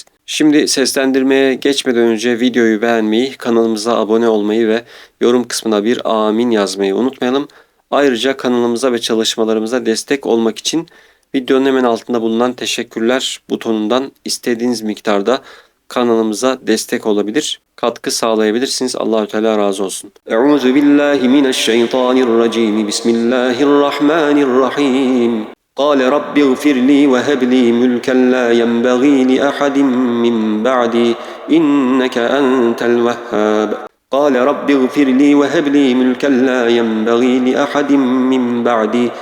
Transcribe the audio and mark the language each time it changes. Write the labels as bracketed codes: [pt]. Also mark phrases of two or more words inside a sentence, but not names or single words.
[tr] Şimdi seslendirmeye geçmeden önce videoyu beğenmeyi, kanalımıza abone olmayı ve yorum kısmına bir amin yazmayı unutmayalım. Ayrıca kanalımıza ve çalışmalarımıza destek olmak için videonun hemen altında bulunan teşekkürler butonundan istediğiniz miktarda kanalımıza destek olabilir, katkı sağlayabilirsiniz. Allahü Teala razı olsun. [ar] أعوذ بالله من الشيطان الرجيم. بسم الله الرحمن الرحيم. قال رب اغفر لي وهب لي ملكا لا ينبغي لأحد من بعدي إنك أنت الوهاب قال رب اغفر لي وهب لي ملكا لا ينبغي لأحد من بعدي